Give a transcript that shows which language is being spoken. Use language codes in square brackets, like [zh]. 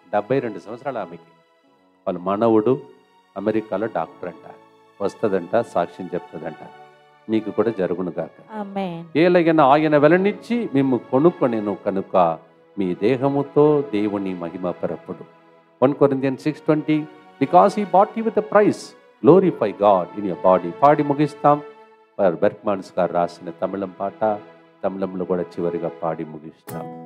[te] 72 సంవత్సరాలు ఆమెకి. వాళ్ళ మనవుడు అమెరికాలో డాక్టర్ అంట, వస్తుందంట, సాక్ష్యం చెప్తుందంట. మీకు కూడా జరుగునుగాక. ఏలైనా ఆయన వెలనిచ్చి మేము కొనుక్కొనేను కనుక మీ దేహముతో దేవుని మహిమ పరపుడు. [en] 1 Corinthians 6:20, because he bought you with a price, glorify God in your body. [te] పాడి ముగిస్తాం. బెర్గ్మాన్స్ గారు రాసిన తమిళం పాట, తమిళంలో కూడా చివరిగా పాడి ముగిస్తాం.